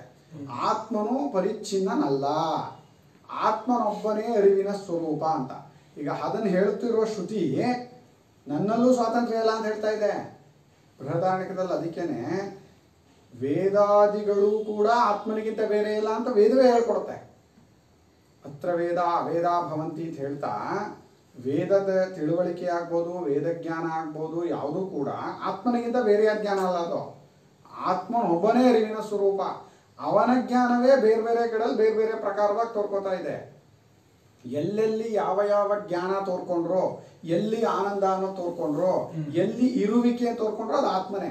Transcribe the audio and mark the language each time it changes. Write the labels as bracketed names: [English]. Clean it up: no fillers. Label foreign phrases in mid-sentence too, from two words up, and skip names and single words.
[Kannada] ಆತ್ಮನು ಪರಿಚ್ಛಿನ್ನನಲ್ಲ, ಆತ್ಮನೊಬ್ಬನೇ ಅರಿವಿನ ಸ್ವರೂಪ ಅಂತ. ಈಗ ಅದನ್ನು ಹೇಳುತ್ತಿರುವ ಶ್ರುತಿ ನನ್ನಲ್ಲೂ ಸ್ವಾತಂತ್ರ್ಯ ಇಲ್ಲ ಅಂತ ಹೇಳ್ತಾ ಇದೆ ಬೃಹದಾರಣ್ಯಕದಲ್ಲಿ. ಅದಕ್ಕೇನೆ ವೇದಾದಿಗಳು ಕೂಡ ಆತ್ಮನಿಗಿಂತ ಬೇರೆ ಇಲ್ಲ ಅಂತ ವೇದವೇ ಹೇಳ್ಕೊಡುತ್ತೆ. [Sanskrit] ಅತ್ರ ವೇದ ಅವೇದ ಭವಂತಿ [Kannada] ಅಂತ ಹೇಳ್ತಾ, ವೇದದ ತಿಳುವಳಿಕೆ ಆಗ್ಬೋದು, ವೇದಜ್ಞಾನ ಆಗ್ಬೋದು, ಯಾವುದೂ ಕೂಡ ಆತ್ಮನಿಗಿಂತ ಬೇರೆ ಜ್ಞಾನ ಅಲ್ಲ. ಅದು ಆತ್ಮನೊಬ್ಬನೇ ಅರಿವಿನ ಸ್ವರೂಪ. ಅವನ ಜ್ಞಾನವೇ ಬೇರೆ ಬೇರೆ ಕಡೆಯಲ್ಲಿ ಬೇರೆ ಬೇರೆ ಪ್ರಕಾರವಾಗಿ ತೋರ್ಕೋತಾ ಇದೆ. ಎಲ್ಲೆಲ್ಲಿ ಯಾವ ಯಾವ ಜ್ಞಾನ ತೋರ್ಕೊಂಡ್ರು, ಎಲ್ಲಿ ಆನಂದ ಅನ್ನೋ ತೋರ್ಕೊಂಡ್ರು, ಎಲ್ಲಿ ಇರುವಿಕೆ ತೋರ್ಕೊಂಡ್ರು ಅದು ಆತ್ಮನೇ.